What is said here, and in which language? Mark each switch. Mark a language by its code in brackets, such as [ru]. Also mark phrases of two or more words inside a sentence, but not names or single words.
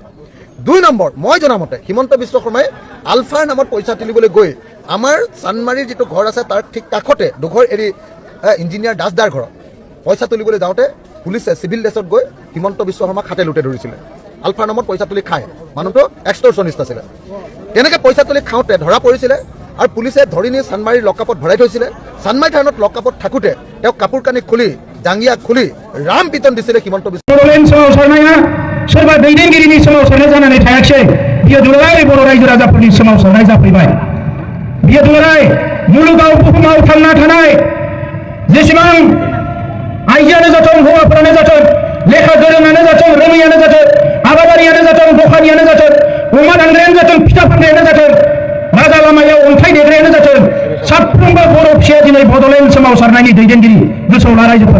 [as] 2 নম্বৰ, মই জনামতে হিমন্ত বিশ্ব শৰ্মাই আলফাৰ নামত পইচা তুলিবলৈ গৈ আমাৰ চানমাৰীৰ যিটো ঘৰ আছে তাৰ ঠিক কাষতে দুঘৰ এৰি ইঞ্জিনিয়াৰ দাসদাৰ ঘৰত পইচা তুলিবলৈ যাওঁতে পুলিচে চিভিল ড্ৰেছত গৈ হিমন্ত বিশ্ব শৰ্মাক হাতে লুটে ধৰিছিলে। আলফাৰ নামত পইচা তুলি খায়, মানুহটো এক্সটৰ্চনিষ্ট আছিলে। তেনেকৈ পইচা তুলি খাওঁতে ধৰা পৰিছিলে আৰু পুলিচে ধৰি নি চানমাৰীৰ লকআপত ভৰাই থৈছিলে। চানমাৰী থানত লকআপত থাকোঁতে তেওঁক কাপোৰ কানি খুলি জাঙিয়া খুলি ৰাম পিটন দিছিলে হিমন্ত বিশ্ব [brx] শৰ্মায়া सोरबा दैदेनगिरिनि सोमावसारनाय जानानै थायाखै। बियो दुलाराय बर' रायजो राजाफोरनि सोमावसारनाय जाफैबाय। बियो दुलाराय मुलुगाव बुहुमाव थांना थानाय जेसेबां आइजोआनो जाथों हौवाफोरानो जाथों लेखा गोरोङानो जाथों रोङैयानो जाथों आबादारियानो जाथों दखानियानो जाथों अमा दानग्रायानो जाथों फिथा फानग्रायानो जाथों राजा लामायाव अन्थाइ देग्रायानो जाथों साफ्रोमबो बर' फिसाया दिनै बड'लेण्ड सोमावसारनायनि दैदेनगिरि गोसोआव ला रायजोफोर।